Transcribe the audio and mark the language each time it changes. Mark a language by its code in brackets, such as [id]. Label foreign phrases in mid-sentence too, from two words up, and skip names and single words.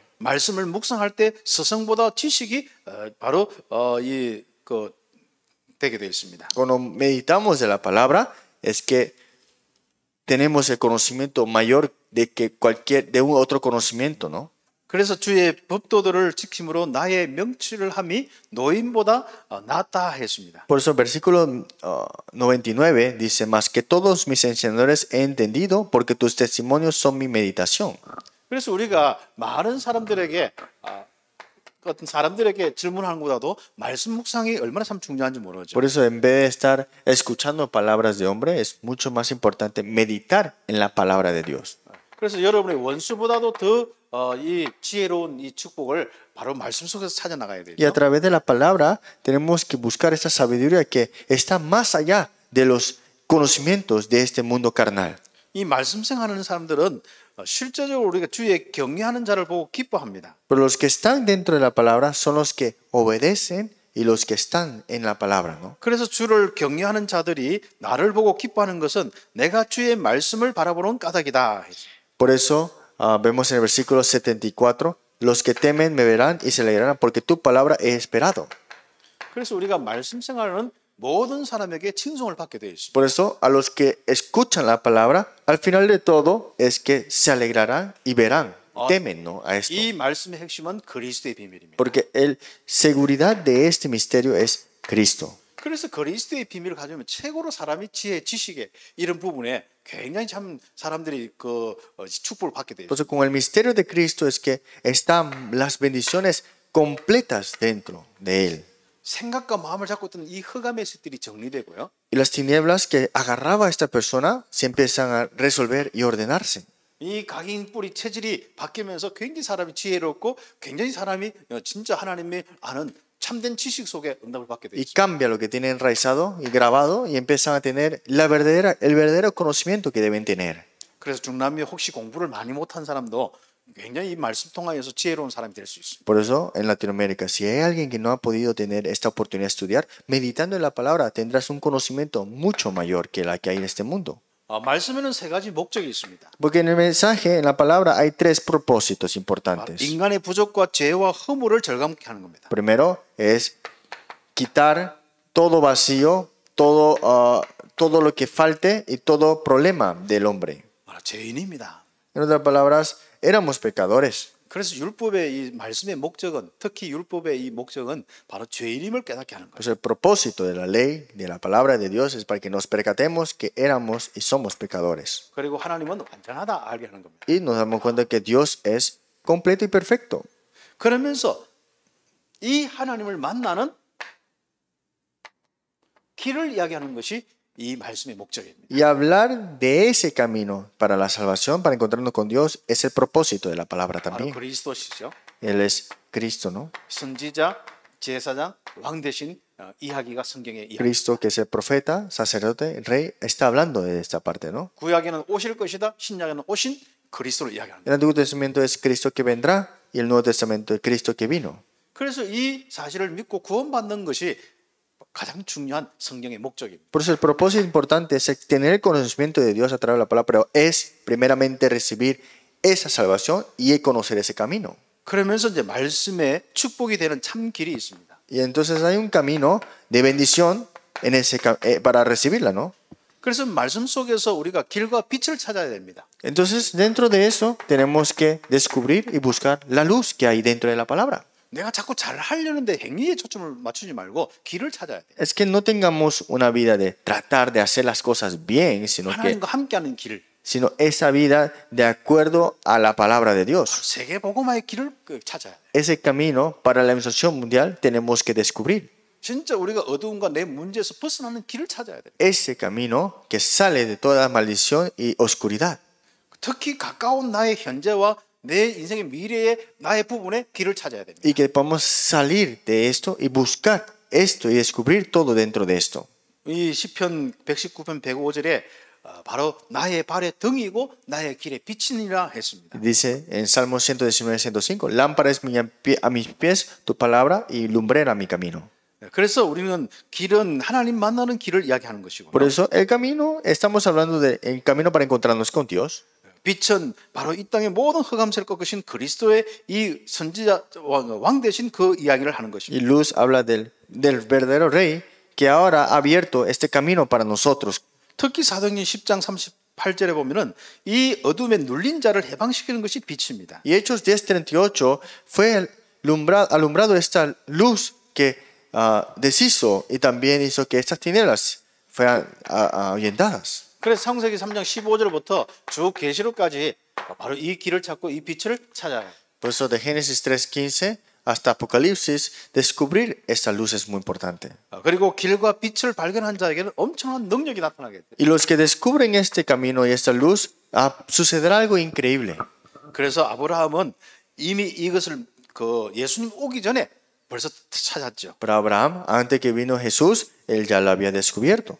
[ko] 말씀을 묵상할 때 스승보다 지식이 바로 되게 되어 있습니다. [es] Cuando meditamos de la palabra, es que tenemos el conocimiento mayor de un otro conocimiento, ¿no? [ko] 그래서 주의 법도들을 지킴으로 나의 명치를 함이 노인보다 낫다 했습니다. [es] Por eso versículo 99 dice, más que todos mis enseñadores he entendido, porque tus testimonios son mi meditación. [ko] 그래서 우리가 많은 사람들에게 어떤 사람들에게 질문하는 것보다도 말씀 묵상이 얼마나 참 중요한지 모르죠. [es] Por eso en vez de estar escuchando palabras de hombre, es mucho más importante meditar en la palabra de Dios. [ko] 그래서 여러분의 원수보다도 더 이 지혜로운 이 축복을 바로 말씀 속에서 찾아 나가야 되죠. [es] Y a través de la palabra tenemos que buscar esta sabiduría que está más allá de los conocimientos de este mundo carnal. [ko] 이 말씀 생활하는 사람들은 실제적으로 우리가 주의 경외하는 자를 보고 기뻐합니다. [es] Pero los que están dentro de la palabra son los que obedecen y los que están en la palabra, ¿no? [ko] 그래서 주를 경외하는 자들이 나를 보고 기뻐하는 것은 내가 주의 말씀을 바라보는 까닭이다. [es] Por eso vemos en el versículo 74, los que temen me verán y se alegrarán porque tu palabra he esperado. [ko] 그래서 우리가 말씀 생활은 모든 사람에게 칭송을 받게 되어 있습니다. [es] Por eso, a los que escuchan la palabra, al final de todo es que se alegrarán y verán, temen, ¿no? A esto. [ko] 이 말씀의 핵심은 그리스도의 비밀입니다. [es] Porque la seguridad de este misterio es Cristo. [ko] 그래서 그리스도의 비밀을 가지면 최고로 사람이 지혜, 지식에 이런 부분에 굉장히 참 사람들이 축복을 받게 돼요. [es] Entonces, con el misterio de Cristo es que están las bendiciones completas dentro de Él. [ko] 생각과 마음을 잡고 있던 이 흑암의 셋들이 정리되고요. [es] Y las tinieblas que agarraba a esta persona se empiezan a resolver y ordenarse. [ko] 이 각인 뿌리 체질이 바뀌면서 굉장히 사람이 지혜롭고 굉장히 사람이 진짜 하나님의 아는 참된 지식 속에 응답을 받게 [es] Y [ko] 되죠. [es] cambia lo que tienen enraizado y grabado y empiezan a tener el verdadero conocimiento que deben tener. [ko] 그래서 중남미 혹시 공부를 많이 못한 사람도 굉장히 이 말씀 통하여서 지혜로운 사람이 될 수 있습니다. [es] Por eso, en Latinoamérica, si hay alguien que no ha podido tener esta oportunidad de estudiar, meditando en la palabra tendrás un conocimiento mucho mayor que la que hay en este mundo. [ko] 말씀에는 세 가지 목적이 있습니다. [es] Porque en el mensaje, en la palabra, hay tres propósitos importantes. [ko] 인간의 부족과 죄와 허물을 절감케 하는 겁니다. [es] Primero es quitar todo vacío, todo lo que falte y todo problema del hombre. [ko] 죄인입니다. [es] En otras palabras, éramos pecadores. [ko] 그래서 율법의 이 말씀의 목적은 특히 율법의 이 목적은 바로 죄인임을 깨닫게 하는 거예요. [es] Pues el propósito de la ley, de la palabra de Dios, es para que nos percatemos que éramos y somos pecadores. [ko] 그리고 하나님은 완전하다 알게 하는 겁니다. [es] Y nos damos cuenta que Dios es completo y perfecto. [ko] 그러면서 이 하나님을 만나는 길을 이야기하는 것이 이 말씀의 목적입니다. [es] Y hablar de ese camino para la salvación, para encontrarnos con Dios, es el propósito de la palabra [ko] 바로 [es] también. [ko] 그리스도시죠. [es] Él es Cristo, ¿no? [ko] 선지자, 제사장, 왕 대신 이야기가 성경의 이야기. [es] Cristo, que es el profeta, sacerdote, rey, está hablando de esta parte, ¿no? [ko] 구약에는 오실 것이다. 신약에는 오신 그리스도를 이야기합니다. [es] El Antiguo Testamento es Cristo que vendrá y el Nuevo Testamento es Cristo que vino. [ko] 그래서 이 사실을 믿고 구원받는 것이 가장 중요한 성경의 목적입니다. [es] Por eso el propósito importante es tener el conocimiento de Dios a través de la palabra, pero es primeramente recibir esa salvación y conocer ese camino. [ko] 그러면서 이제 말씀에 축복이 되는 참 길이 있습니다. [es] Y entonces hay un camino de bendición en para recibirla, ¿no? [ko] 그래서 말씀 속에서 우리가 길과 빛을 찾아야 됩니다. [es] Entonces, dentro de eso, tenemos que descubrir y buscar la luz que hay dentro de la palabra. [ko] 내가 자꾸 잘 하려는데 행위에 초점을 맞추지 말고 길을 찾아야 돼. [es] Es que no tengamos una vida de tratar de hacer las cosas bien, sino [ko] 하나님과 함께하는 길. [es] esa vida de acuerdo a la palabra de Dios. [ko] 세계 복음화의 길을 찾아야 돼. [es] Ese camino para la evangelización mundial tenemos que descubrir. [ko] 진짜 우리가 어두움과 내 문제에서 벗어나는 길을 찾아야 돼. [es] Ese camino que sale de toda maldición y oscuridad. [ko] 특히 가까운 나의 현재와 내 인생의 미래의 나의 부분에 길을 찾아야 됩니다. [es] Y que podamos salir de esto y buscar esto y descubrir todo dentro de esto. [ko] 이 시편 119편 105절에 바로 나의 발의 등이고 나의 길의 빛이니라 했습니다. [es] Dice en Salmo 119, 105, lámpara es a mis pies tu palabra y lumbrera mi camino. [ko] 그래서 우리는 길은 하나님 만나는 길을 이야기하는 것이고. [es] Por eso el camino, estamos hablando del camino para encontrarnos con Dios. [ko] 빛은 바로 이 땅의 모든 흑암세를 꺾으신 그리스도의 이 선지자 왕 대신 그 이야기를 하는 [es] Y [ko] 것입니다. [es] luz habla del verdadero rey que ahora ha abierto este camino para nosotros. [ko] 특히 사도행전 10장 38절에 보면은 이 어둠에 눌린 자를 해방시키는 것이 빛입니다. [es] Y Hechos 10:38 fue alumbrado esta luz que deshizo y también hizo que estas tinieblas fueran ahuyentadas. [ko] 그래서 창세기 3장 15절부터 쭉 계시록까지 바로 이 길을 찾고 이 빛을 찾아요. [es] Por eso de Génesis 3:15 hasta Apocalipsis, descubrir esta luz es muy importante. [ko] 그리고 길과 빛을 발견한 자에게는 엄청난 능력이 나타나게 돼요. [es] Y los que descubren este camino y esta luz, sucederá algo increíble. [ko] 그래서 아브라함은 이미 이것을 예수님 오기 전에 벌써 찾았죠. [es] Para Abraham, antes que vino Jesús, él ya lo había descubierto.